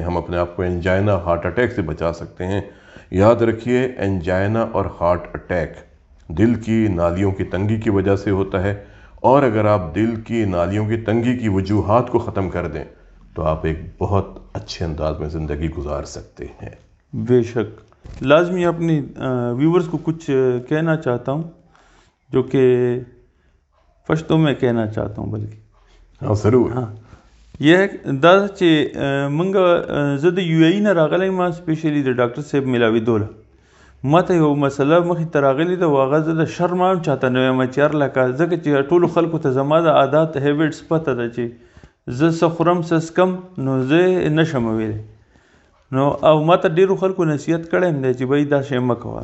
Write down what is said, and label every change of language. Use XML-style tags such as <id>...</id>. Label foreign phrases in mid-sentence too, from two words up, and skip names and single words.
<ur>ہم اپنے آپ کو انجائنا، ہارٹ اٹیک سے بچا سکتے ہیں. یاد رکھیے، انجائنا اور ہارٹ اٹیک دل کی نالیوں کی تنگی کی وجہ سے ہوتا ہے، اور اگر آپ دل کی نالیوں کی تنگی کی وجوہات کو ختم کر دیں تو آپ ایک بہت اچھے انداز میں زندگی گزار سکتے ہیں. بے شک. لازمی اپنے ویورز کو کچھ کہنا چاہتا ہوں، جو کہ پشتو میں کہنا چاہتا ہوں، بلکہ ہاں ضرور. ہاں، یہ ہے</ur> <ps>دا چې منګه زه د یو ای نه راغلی ما سپیشلی د ډاکټر صاحب ملاوېدوله ما ته یو مسله مخې ته راغلې ده، و هغه زه د شرم هم چاته نه وایم چې هر لکه ځکه چې ټولو خلکو ته زما د عادات هیبټس پته ده چې زه څه خورم څه څکم نو زه نشم ویلی نو او ما ته ډېرو خلکو نصیحت کړی هم دی چې بھائی دا شی مه کوه.</ps>